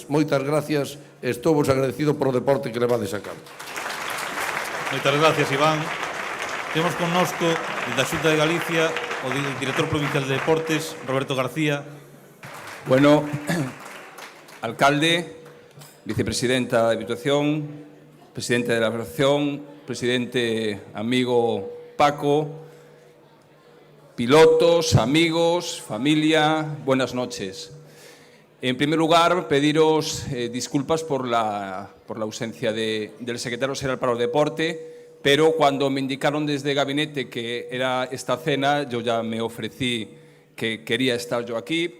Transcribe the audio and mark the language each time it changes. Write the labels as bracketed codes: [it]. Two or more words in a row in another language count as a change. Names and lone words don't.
[gl] Moitas gracias e estou vos agradecido por o deporte que levades a cabo. Moitas gracias, Iván. Temos connosco, da Xunta de Galicia, o director provincial de Deportes, Roberto García. Bueno, alcalde, vicepresidenta da Diputación, [es] presidente de la Federación, presidente amigo Paco, pilotos, amigos, familia, buenas noches. En primer lugar, pediros disculpas por la ausencia del secretario general para el deporte, pero cuando me indicaron desde gabinete que era esta cena, yo ya me ofrecí que quería estar yo aquí.